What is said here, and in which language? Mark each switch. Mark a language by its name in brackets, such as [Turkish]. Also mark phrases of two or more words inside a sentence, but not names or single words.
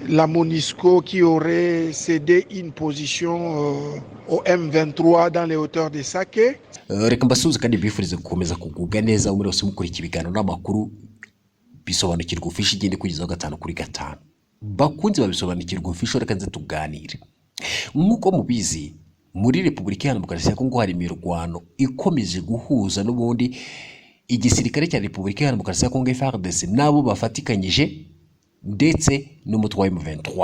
[French] la MONUSCO qui aurait cédé une position au M23 dans les hauteurs de Sake. [Kinyarwanda] Reka mbasuhuze kandi bifurize gukomeza kugubwa neza muri wose mukurikira ibiganiro n'amakuru bisobanukirwa ufishi igende kugezaho 5/5. Bakunzi babisobanukirwa ufishi reka nze tuganire. Nkuko mubizi muri Repubulika ya Demokarasi ya Kongo hari imirwano ikomeje guhuza n'ubundi igisirikare cya Repubulika ya Demokarasi ya Kongo FARDC nabo bafatikanyije ndetse n'umutwe wa M23.